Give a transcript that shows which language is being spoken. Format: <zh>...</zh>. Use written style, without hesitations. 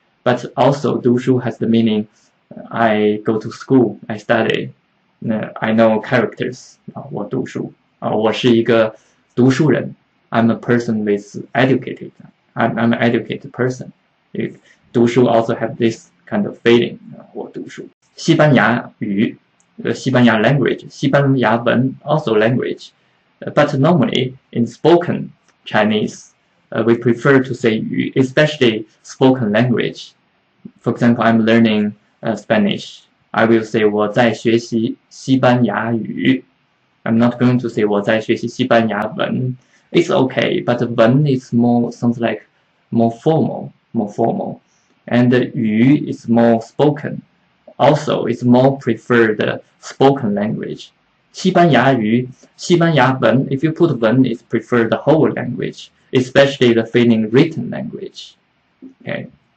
<en>But also 读书 has the meaning I go to school, I study. I know characters.</en> <zh>我读书.我是一个读书人.</zh> <en>I'm a person with educated. I'm an educated person. 读书 also have this kind of feeling.</en> <zh>我读书. 西班牙语,西班牙 language, 西班牙文</zh> <en>also language. But normally in spoken Chinese, we prefer to say 语, especially spoken language. For example, I'm learning Spanish. I will say</en> <zh>我在学习西班牙语.</zh> <en>I'm not going to say</en> <zh>我在学习西班牙文.</zh> <en>It's okay, but 文 is sounds like more formal. And 语 is more spoken. Also, it's more preferred spoken language.</en> <zh>西班牙语, 西班牙文,</zh> <en>if you put 文, it's preferred the whole language, especially the feeling written language. Okay.</en>